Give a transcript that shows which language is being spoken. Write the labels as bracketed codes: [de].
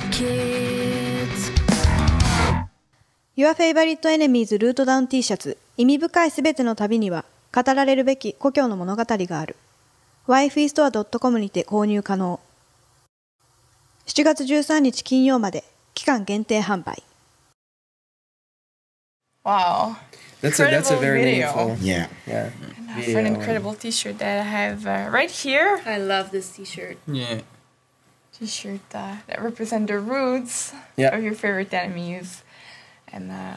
[en] 'Cause we're the wasted kids. [ja] Your Favorite Enemies ルートダウン T シャツ。意味深いすべての旅には語られるべき故郷の物語がある。 wifestore.com にて購入可能。7月13日金曜まで期間限定販売。 [en] Wow. That's a very meaningful. Yeah. For an incredible T-shirt that I have right here. I love this T-shirt. Yeah. T-shirt that represent the roots of your favorite enemies, and